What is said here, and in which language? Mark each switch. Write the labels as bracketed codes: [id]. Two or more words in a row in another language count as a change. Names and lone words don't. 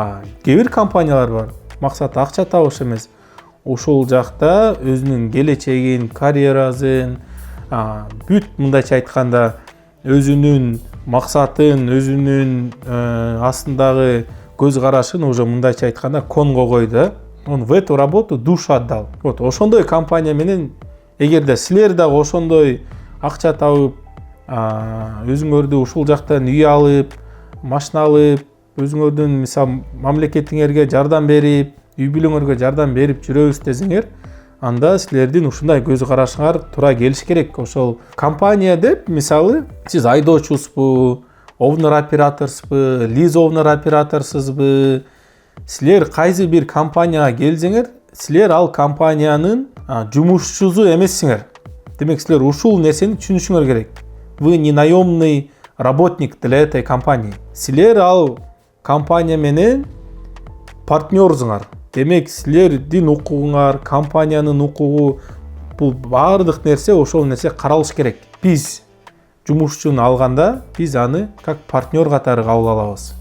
[ky] Кээ бир компаниялар бар, максаты акча табыш эмес. ошол жакта өзүнүн келечегин, карьерасын, бүт мындайча айтканда өзүнүн максатын, өзүнүн астындагы көз карашын уже мындайча айтканда конго койду. [ru] Он в эту работу душу отдал. [ky] Вот ошондой компания менен эгерде силер дагы ошондой акча табып, өзүңөрдү ушул жактан үй алып, машина алып, өзүңөрдүн мисал мамлекетиңерге жардам берип, үй бүлөңөргө жардам берип жүрөбүз десеңер, анда силердин ушундай көз карашыңар туура келиш керек. Ошол компания деп, мисалы, сиз айдоочусузбу, овнер операторсузбу, лиз овнер операторсузбу, силер кайсы бир компанияга келсеңер, силер ал компаниянын жумушчусу эмессиңер. Демек силер ушул нерсени түшүнүшүңөр керек. [ru] Вы не наемный работник для этой компании. [ky] Силер ал компания менен партнерсыңар. Демек силердин укугуңар, компаниянын укугу, бул баардык нерсе ошол нерсе каралыш керек. Биз жумушчуну алганда, биз аны [ru] как партнер [ky] катары кабыл алабыз.